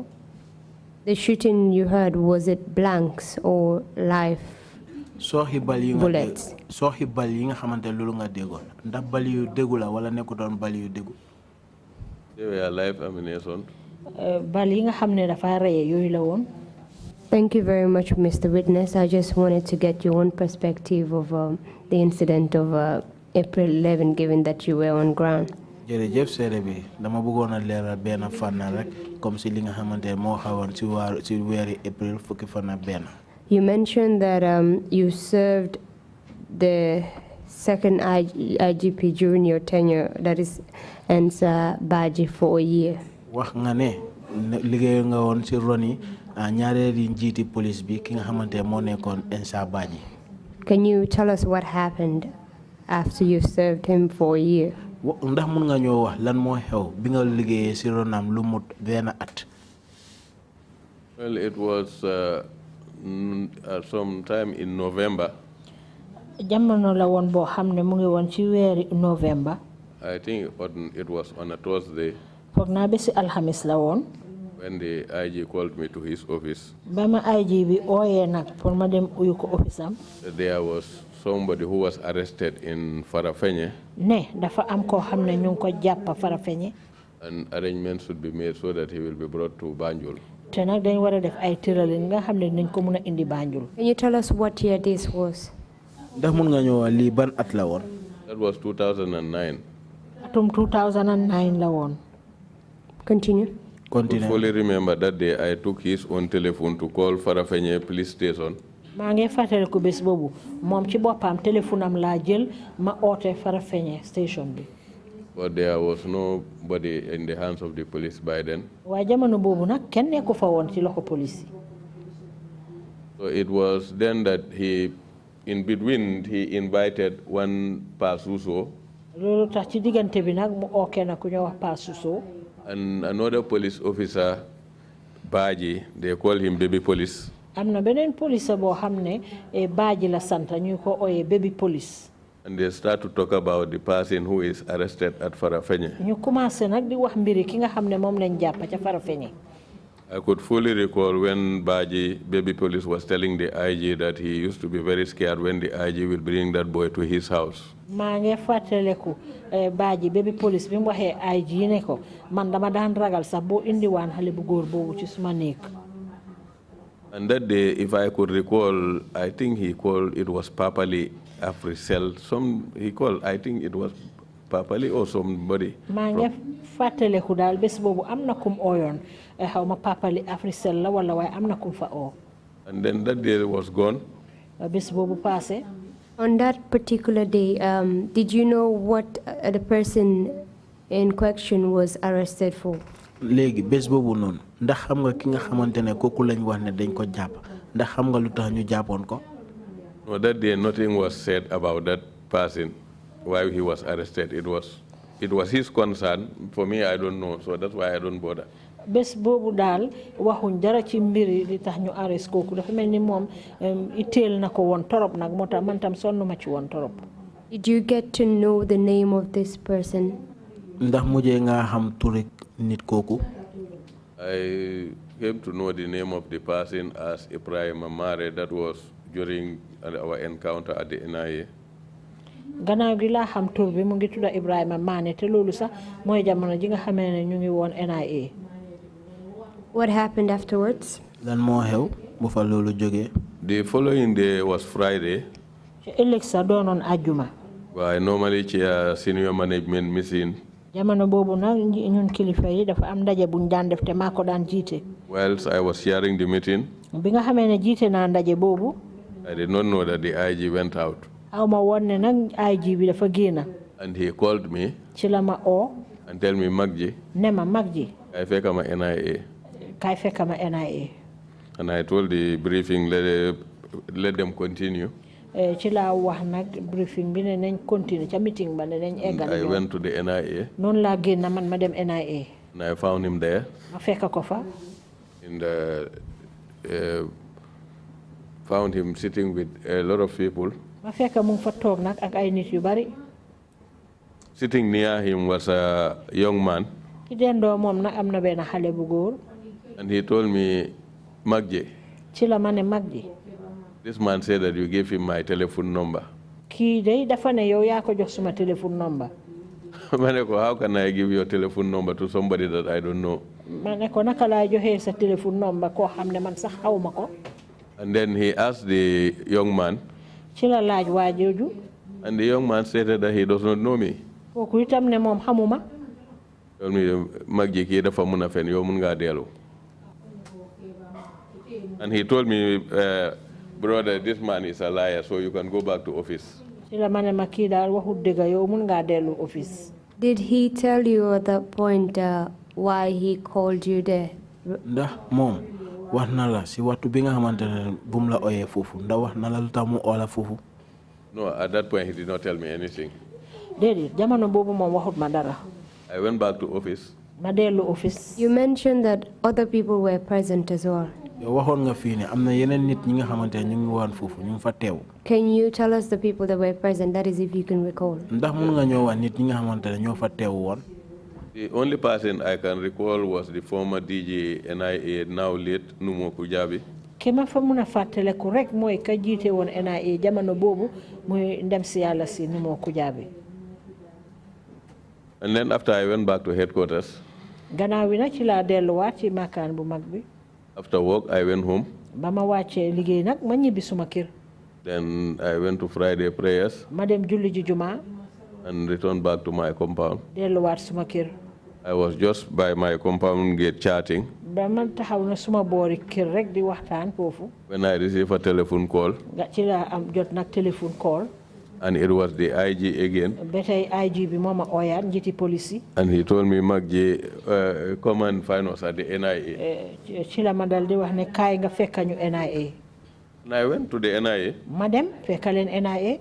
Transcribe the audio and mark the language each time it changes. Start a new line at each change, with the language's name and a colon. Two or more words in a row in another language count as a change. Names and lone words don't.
English: The shooting you heard, was it blanks or live bullets?
Wolof: Soo bal yi nga xamante loolu nga déggoon ndax bal yu déggu la wala nekkutoon bal yu déggu.
English: They were live ammunition.
Wolof: Bal yi nga xam ne dafa reye yooyu la woon.
English: Thank you very much, Mr. Witness. I just wanted to get your own perspective of the incident of April 11, given that you were on ground.
Wolof: jërëjëf seede bi dama bëggoon a leeral benn fànn rek
French: comme si
Wolof: li nga xamante moo xawoon ci weeri April fukki fan ak benn.
English: You mentioned that you served the second IGP during your tenure, that is Ensa Baji, for a year.
Wolof: wax nga ne liggéey nga woon ci roni ñaareeli njiiti police bi ki nga xamante moo nekkoon Ensa Baji.
English: Can you tell us what happened after you served him for a year?
Wolof: ndax mun nga ñoo wax lan moo xew bi nga liggéeyee ci ronam lu mut benn at.
English: Well, it was sometime in November.
Wolof: Jamono la woon boo xam ne mu ngi woon ci weeri November.
English: I think it was on a Thursday.
Wolof: Foog naa bési alxamis la woon.
English: When the IG called me to his office.
Wolof: Ba ma IG bi ooyee nag pour ma dem uyu ko office am.
English: There was somebody who was arrested in Farafenye.
Wolof: Ne dafa am koo xam ne ñu ngi ko jàpp Farafenye.
English: And arrangements should be made so that he will be brought to Banjul.
Wolof: Te nag dañ war a def ay tëralin nga xam ne nañ ko mun a indi Banjul.
English: Can you tell us what year this was?
Wolof: ndax mun nga ñoo wax lii ban at la woon.
English: That was 2009.
Wolof: Atum 2009 la woon.
English: Continue. I fully remember that day I took his own telephone to call Farafenye police station.
Wolof: maa ngi fàttaliku bés boobu moom ci boppam téléphone am laa jël ma oote Farafenye station bi.
English: But there was nobody in the hands of the police by then.
Wolof: waaye jamono boobu nag kenn nekku fa woon ci loxo police.
English: So it was then that in between he invited one Pasuso.
Wolof: loolu tax ci diggante bi nag mu ooke na ku ñoo wax Pasuso.
English: And another police officer, Baji, they call him Baby Police.
Wolof: am na beneen police boo xam ne Baji la sant ñu ko ooyee Baby Police.
English: And they start to talk about the person who is arrested at Farafenye.
Wolof: ñu commencé nag di wax mbiri ki nga xam ne moom lañ jàpp ca Farafenye.
English: I could fully recall when Baji, Baby Police, was telling the IG that he used to be very scared when the IG will bring that boy to his house.
Wolof: maa ngi fàttaliku Baji Baby Police bi mu waxee IG ne ko man dama daan ragal sax boo indiwaan xale bu góor boobu ci suma néeg.
English: And that day, if I could recall, I think he called, it was Papali Africell. He called, I think it was Papali or somebody.
Wolof: maa ngi fàttaleku daal bés boobu am na kum ooyoon xaw ma Papali Africell la wala waaye am na kum fa oo.
English: And then that day was gone.
Wolof: Bés boobu passé.
English: On that particular day, did you know what the person in question was arrested for?
Wolof: Léegi bés boobu noonu ndax xam nga ki nga xamante ne kooku lañ wax ne dañ ko jàpp ndax xam nga lu tax ñu jàppoon ko.
English: No, that day nothing was said about that person why he was arrested. It was his concern. For me, I don't know, so that's why I don't bother.
Wolof: Bés boobu daal waxuñ dara ci mbiri li tax ñu arrest kooku dafa mel ni moom itteel na ko woon torop nag moo tax man tam sonn ma ci woon torop.
English: Did you get to know the name of this person?
Wolof: Ndax mujjee nga xam turi nit kooku.
English: I came to know the name of the person as Ibrahim Amare. That was during our encounter at the NIA.
Wolof: Gannaaw gi laa xam tur bi mu ngi tudda Ibrahima Mané te loolu sax mooy jamono ji nga xamee ne ñu ngi woon NIA.
English: What happened afterwards?
Wolof: Lan moo xew bu fa loolu jógee.
English: The following day was Friday.
Wolof: ci ëllëg sa doonoon àjjuma.
English: I normally chair senior management meeting.
Wolof: Jamono boobu nag ñun kilifa yi dafa am ndaje buñ daan def te maa ko daan jiite.
English: Whilst I was chairing the meeting,
Wolof: bi nga xamee ne jiite naa ndaje boobu.
English: I did not know that the IG went out.
Wolof: aw ma woon ne nag IG bi dafa génn.
English: And he called me.
Wolof: ci la ma oo.
English: And tell me Magji.
Wolof: ne ma Magji. I fekk ma NIA. kay fekk ma NIA.
English: And I told the briefing let them continue.
Wolof: ci la wax nag briefing bi ne nañ continue ca meeting ba ne nañ eggal.
English: I went to the NIA.
Wolof: noonu laa génn man ma dem NIA.
English: And I found him there.
Wolof: ma fekk ko fa.
English: And found him sitting with a lot of people.
Wolof: ma fekk mu ngi fa toog nag ak ay nit yu bari.
English: Sitting near him was a young man.
Wolof: ki dendoo moom nag am na benn xale bu góor.
English: And he told me, Magji.
Wolof: ci la ma ne Magji.
English: This man said that you gave him my telephone number.
Wolof: kii day dafa ne yow yaa ko jox suma téléphone number. ma ne ko,
English: how can I give your telephone number to somebody that I don't know?
Wolof: ma ne ko naka laa joxee sa téléphone number koo xam ne man sax xaw ma ko.
English: And then he asked the young man.
Wolof: ci la laaj waa jooju.
English: And the young man stated that he does not know me.
Wolof: kooku itam ne moom xamuma.
English: told me,
Wolof: Magji kii dafa mun a fen yow mun ngaa dellu.
English: And he told me, brother, this man is a liar, so you can go back to office.
Wolof: ci la ma ne ma kii daal waxut dëgg yow mun ngaa dellu office.
English: Did he tell you at that point why he called you there?
Wolof: ndax moom wax na la si waxtu bi nga xamante ne bu mu la ooyee foofu ndax wax na la lu tax mu oo la foofu.
English: No, at that point he did not tell me anything.
Wolof: déedéet jamono boobu moom waxut ma dara.
English: I went back to office.
Wolof: ma dellu office.
English: You mentioned that other people were present as well.
Wolof: yow waxoon nga fii ne am na yeneen nit ñi nga xamante ne ñu ngi woon foofu ñu ngi fa teew.
English: Can you tell us the people that were present? That is, if you can recall.
Wolof: ndax mun nga ñoo wax nit ñi nga xamante ne ñoo fa teew woon.
English: The only person I can recall was the former DJ NIA, now late, Numo Kujabi.
Wolof: ki ma fa mun a fàttaleku rek mooy ka jiite woon NIA jamono boobu muy ndem si yàlla si Numo Kujabi.
English: And then after I went back to headquarters.
Wolof: gannaaw wi nag ci laa delluwaat ci makaan bu mag bi.
English: After work, I went home.
Wolof: ba ma wàccee liggéey nag ma ñibbi suma kër.
English: Then I went to Friday prayers.
Wolof: ma dem julli ji jumaa.
English: And returned back to my compound.
Wolof: delluwaat suma kër.
English: I was just by my compound gate chatting.
Wolof: ba man taxaw na suma boori kër rek di waxtaan foofu.
English: When I received a telephone call.
Wolof: nga ci laa am jot nag téléphone call.
English: And it was the IG again.
Wolof: ba tey IG bi moo ma ooyaat njiiti police yi.
English: And he told me, Magji, come and find us at the NIA.
Wolof: ci la ma dal di wax ne kaay nga fekka ñu NIA.
English: And I went to the NIA.
Wolof: ma dem fekka leen NIA.